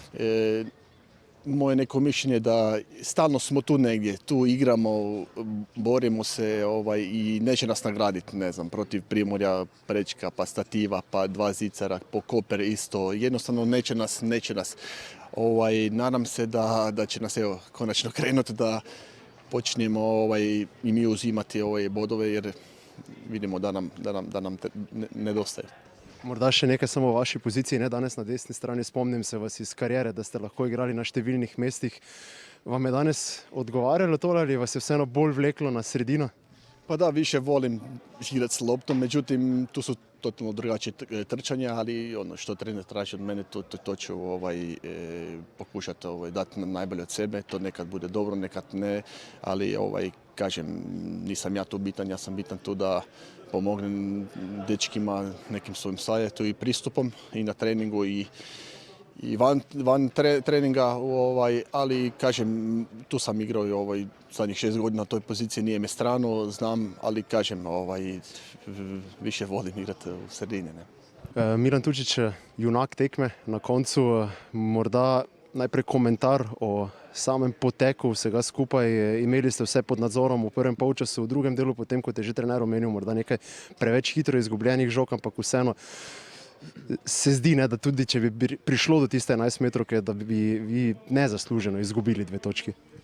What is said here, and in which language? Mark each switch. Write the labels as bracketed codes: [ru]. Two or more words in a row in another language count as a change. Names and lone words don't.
[hr] Moje neko mišljenje da stalno smo tu negdje, tu igramo, borimo se i neće nas nagraditi, ne znam, protiv Primorja, Prečka, pa Stativa, pa 2 zicara, po Koper isto, jednostavno neće nas. Nadam se da će nas konačno krenuti da počnemo i mi uzimati bodove jer vidimo da nam nedostaje. [sl] Morda še nekaj samo o vaši poziciji, ne danes na desni strani, spomnim se vas iz karijere, da ste lahko igrali na številnih mestih. Vam je danes odgovarjalo to ali vas je vseeno bolj vleklo na sredino? [hr] Pa da, više volim igrati s loptom, međutim tu su totalno drugačije trčanja, ali ono što trener traži od mene, to ću pokušati dati najbolje od sebe. To nekad bude dobro, nekad ne, ali kažem, nisam ja tu bitan, ja sam bitan tu da pomognem dečkima nekim svojim savjetom i pristupom i na treningu i van treninga, ali kažem, tu sam igrao zadnjih 6 godina na toj poziciji, nije me strano, znam, ali kažem, više volim igrati u sredini. Ne. [sl] Miran Tučić, junak tekme na koncu, morda najprej komentar o samem poteku vsega skupaj. Imeli ste vse pod nadzorom v prvem polčasu, v drugem delu, potem kot je že trener omenil, morda nekaj preveč hitro izgubljenih žog, ampak vseeno se zdi, da tudi če bi prišlo do tiste 11-metrovke, da bi vi nezasluženo izgubili 2 točki.